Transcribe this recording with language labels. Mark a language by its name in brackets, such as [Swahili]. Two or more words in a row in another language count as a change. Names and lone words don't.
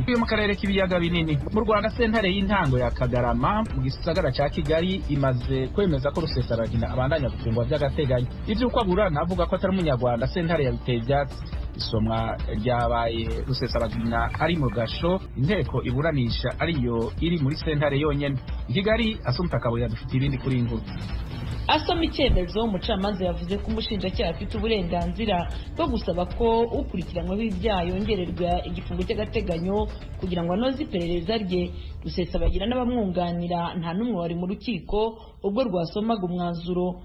[Rundi] Uyu mu karere k'ibiyaga binini mu Rwanda sentare y'intango ya Kagarama mu gisagara ca Kigali imaze kwemeza ko Rusesabagina abandanya gufungwa vy'agateganyo. Ivyo uko aburana avuga ko atari umunyarwanda sentare yabiteye ivyatsi. Isomwa ryabaye Rusesabagina ari mu gasho inteko iburanisha ariyo iri muri sentare yonyene. Kigali Assumpta Kabuye dufite ibindi kuri inkuru. [Kinyarwanda] Asoma icyemezo umucamanza yavuze ko umushinjacyaha afite uburenganzira bwo gusaba ko ukurikiranyweho ibyaha yongererwa igifungo cy'agateganyo kugira ngo anoze iperereza rye. Rusesabagina n'abamwunganira nta n'umwe wari mu rukiko ubwo rwasomaga umwanzuro.